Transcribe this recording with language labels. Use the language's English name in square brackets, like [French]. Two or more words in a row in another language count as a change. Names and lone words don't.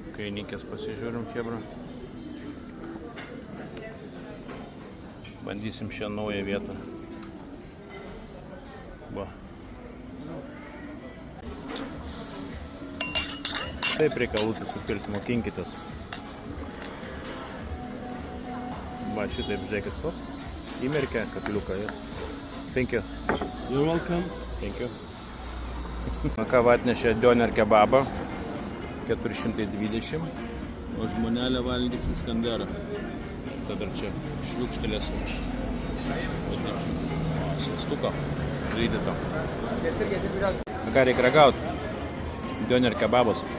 [Lithuanian] Kainikės pasižiūrim, chebra. Bandysim šią naują vietą. Va. Taip reikia lūtų supilti, mokinkitės. Va, šitaip žiūrėkit, to. Įmerkia katiliuką. [English] Thank you. You're welcome. Thank you. [Lithuanian] Ką atnešė doner kebabą. 420. O žmonelė valgys Iskanderą. Tada čia šliukštelėsiu. Svistuko. Lydyto. Ką reikia ragauti? Doner kebabas.